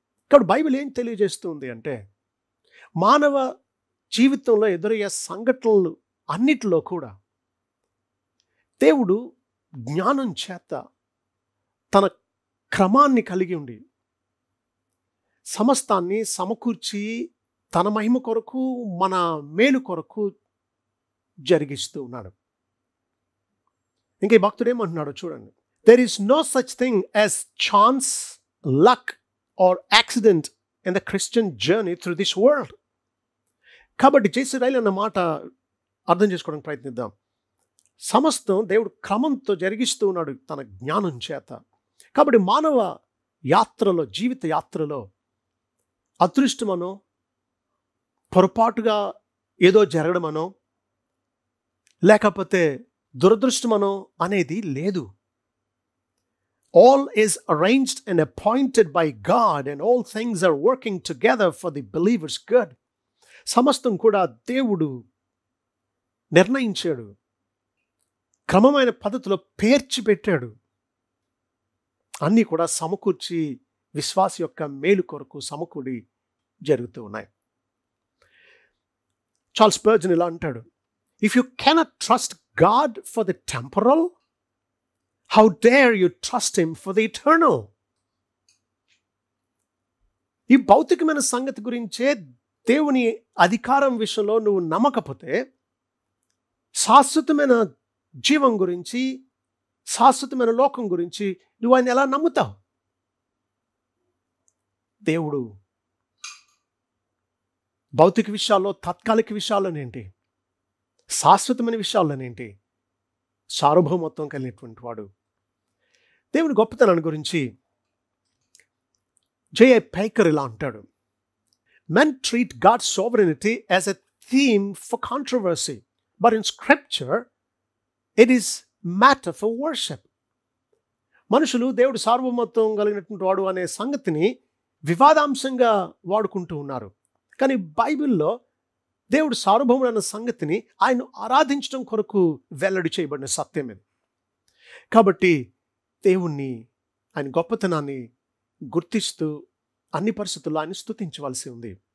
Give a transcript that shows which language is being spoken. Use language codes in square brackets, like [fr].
[te] కాబట్టి బైబిల్ ఏం తెలియజేస్తుంది అంటే మానవ జీవితంలో ఎదురయ్యే సంఘటనలు అన్నిటిలో కూడా దేవుడు జ్ఞానం చేత తన క్రమాన్ని కలిగి ఉండి సమస్తాన్ని సమకూర్చి తన మహిమ కొరకు, మన మేలు కొరకు జరిగిస్తూ ఉన్నాడు. ఇంకా ఈ భక్తుడు ఏమంటున్నాడో చూడండి. [en] There is no such thing as chance, luck or accident in the Christian journey through this world. [te] కాబట్టి జేసీ రైల్ అన్న మాట అర్థం చేసుకోవడానికి ప్రయత్నిద్దాం. సమస్తం దేవుడు క్రమంతో జరిగిస్తూ ఉన్నాడు తన జ్ఞానం చేత. కాబట్టి మానవ యాత్రలో, జీవిత యాత్రలో అదృష్టమనో, పొరపాటుగా ఏదో జరగడమనో, లేకపోతే దురదృష్టమనో అనేది లేదు. [en] All is arranged and appointed by God, and all things are working together for the believer's good. [te] సమస్తం కూడా దేవుడు నిర్ణయించాడు, క్రమమైన పద్ధతిలో పేర్చి పెట్టాడు. అన్నీ కూడా సమకూర్చి విశ్వాస యొక్క మేలు కొరకు సమకూడి జరుగుతూ ఉన్నాయి. [en] Charles Spurgeon [te] ఇలా అంటాడు, [en] If you cannot trust God for the temporal, how dare you trust him for the eternal. [te] ఈ భౌతికమైన సంగతి గురించే దేవుని అధికారం విషయంలో నువ్వు నమ్మకపోతే శాశ్వతమైన జీవం గురించి, శాశ్వతమైన లోకం గురించి నువ్వు ఆయన ఎలా నమ్ముతావు? దేవుడు భౌతిక విషయాల్లో, తాత్కాలిక విషయాల్లోనేంటి, శాశ్వతమైన విషయాల్లోనేంటి సార్వభౌమత్వం కలిగినటువంటి వాడు. దేవుని గొప్పతనాన్ని గురించి జే.ఐ. [en] Packer [te] ఇలా అంటాడు, [en] men treat God's sovereignty as a theme for controversy, but in scripture it is matter for worship. [te] మనుషులు దేవుడు సార్వభౌమత్వం కలిగినటువంటి వాడు అనే సంగతిని వివాదాంశంగా వాడుకుంటూ ఉన్నారు. కానీ బైబిల్లో దేవుడు సార్వభౌముడు అన్న సంగతిని ఆయన ఆరాధించడం కొరకు వెల్లడి చేయబడిన సత్యం ఇది. కాబట్టి దేవుణ్ణి, ఆయన గొప్పతనాన్ని గుర్తిస్తూ అన్ని పరిస్థితుల్లో ఆయన స్తుతించవలసి ఉంది.